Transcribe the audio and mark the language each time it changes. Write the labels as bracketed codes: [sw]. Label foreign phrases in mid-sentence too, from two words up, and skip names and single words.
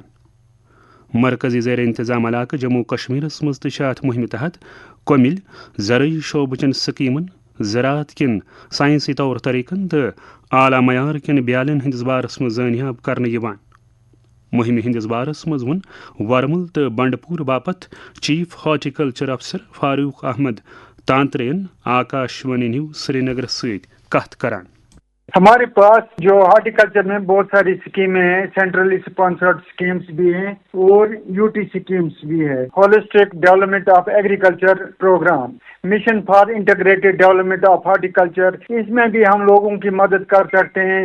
[ks] مرکزی زیر انتظام علاقہٕ جموں کشمیرس منٛز تہِ چھِ اتھ مہمہِ تحت کومِل زرعی شعبٕچن سکیمن، زراعت کٮ۪ن سائنسی طور طریقن تہٕ اعلیٰ معیار کٮ۪ن بیالین ہٕنٛدِس بارس منٛز زٲنیاب کرنہٕ یِوان. مہمہِ ہٕنٛدِس بارس منٛز ووٚن ورمل تہٕ بنڈپور باپتھ [en] chief horticulture officer [ks] فاروق احمد تانترین آکاشوانی نیوز سری نگر سۭتۍ کتھ کران. [ur] ہمارے پاس جو ہارٹیکلچر میں بہت ساری اسکیمیں ہیں، [en] centrally sponsored schemes [ur] بھی ہیں اور [en] UT schemes [ur] بھی ہے. [en] Holistic Development of Agriculture Programme, Mission for Integrated Development of Horticulture, [ur] اس میں بھی ہم لوگوں کی مدد کر سکتے ہیں.